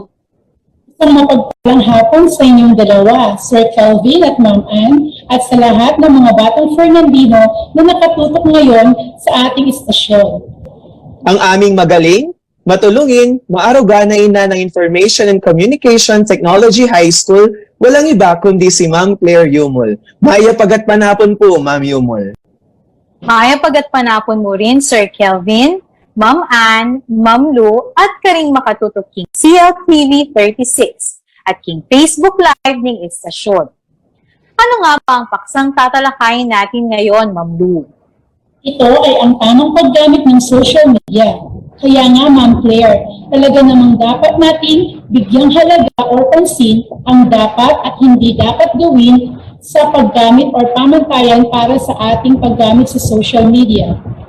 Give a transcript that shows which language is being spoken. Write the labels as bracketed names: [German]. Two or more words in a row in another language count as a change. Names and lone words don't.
[Filipino] Isang mapagpalang hapon sa inyong dalawa, Sir Kelvin at Ma'am Ann, at sa lahat ng mga batang Fernandino na nakatutok ngayon sa ating istasyon. Ang aming magaling, matulungin, maaruga na ina ng Information and Communication Technology High School, walang iba kundi si Ma'am Claire Yumol. [Pampanga] Maya pagat panapon po, Ma'am Yumol. Maya pagat panapon mo rin, Sir Kelvin, Ma'am Ann, Ma'am Lu, at karing makatutok king CLTV 36 at king Facebook Live ng istasyon. [Filipino] Ano nga ba ang paksang tatalakayin natin ngayon, Ma'am Lu? Ito ay ang tamang paggamit ng [English] social media. [Filipino] Kaya nga, Ma'am Claire, talaga namang dapat natin bigyang halaga o pansin ang dapat at hindi dapat gawin sa paggamit o pamantayan para sa ating paggamit sa [English] social media.